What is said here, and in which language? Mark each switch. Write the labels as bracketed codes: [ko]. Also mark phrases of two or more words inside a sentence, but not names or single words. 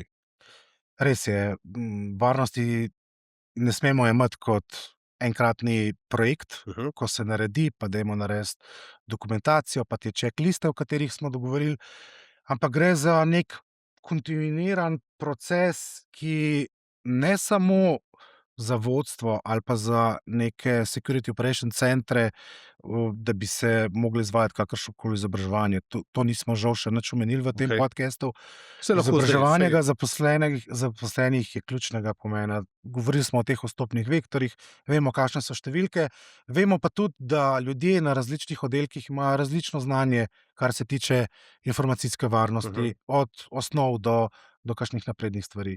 [sl] Res je, varnosti ne smemo jemati kot enkratni projekt, ko se naredi, pa dajmo narediti dokumentacijo, pa te checkliste, o katerih smo dogovorili, ampak gre za nek kontinuiran proces, ki ne samo za vodstvo ali pa za neke [en] security operation centre, [sl] da bi se mogli izvajati kakršnokoli izobraževanje. To nismo žal še nič omenili v tem podcastu. Izobraževanje zaposlenih je ključnega pomena. Govorili smo o teh vstopnih vektorjih, vemo, kakšne so številke, vemo pa tudi, da ljudje na različnih oddelkih imajo različno znanje, kar se tiče informacijske varnosti, od osnov do kakšnih naprednih stvari.